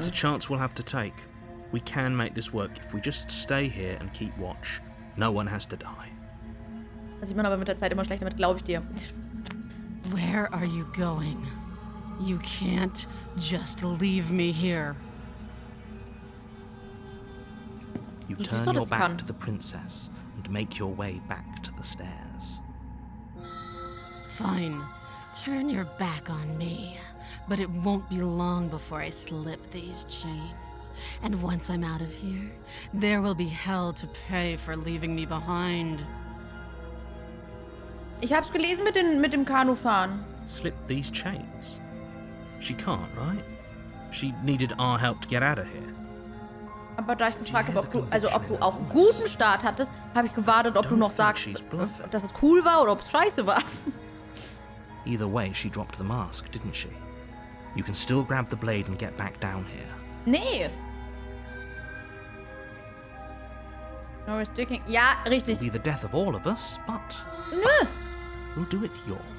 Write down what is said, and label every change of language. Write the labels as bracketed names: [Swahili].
[English] It's a chance we'll have to take. We can make this work if we just stay here and keep watch. No one has to die. [German] Da sieht man aber mit der Zeit immer schlechter mit, glaube ich dir. [English] Where are you going? You can't just leave me here. You turn your back to the princess and make your way back to the stairs. Fine. Turn your back on me. But it won't be long before I slip these chains. And once I'm out of here, there will be hell to pay for leaving me behind. [German] Ich hab's gelesen mit dem Kanufahren. [English] Slip these chains? She can't, right? She needed our help to get out of here. [German] Aber da ich gefragt habe, ob du auch einen guten Start hattest, habe ich gewartet, ob du noch sagst, dass es cool war oder ob es scheiße war. [English] Either way, she dropped the mask, didn't she? You can still grab the blade and get back down here. [German] Nee. [English] No sticking. [German] Ja, richtig. [English] It'll be the death of all of us, but [German] Nö. [English] we'll do it your.